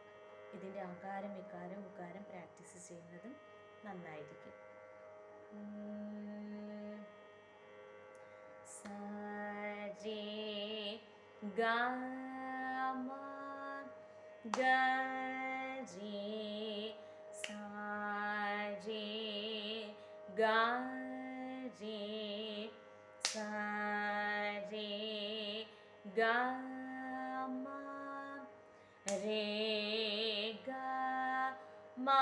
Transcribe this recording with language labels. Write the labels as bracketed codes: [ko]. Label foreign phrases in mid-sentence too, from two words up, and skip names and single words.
[ml] ഇതിൻ്റെ അകാരം, ഇകാരം, ഉകാരം പ്രാക്ടീസ് ചെയ്യുന്നതും നന്നായിരിക്കും. സ, രേ, ഗ, മ, ഗ, रे सा रे गा रे सा रे गा मा रे गा मा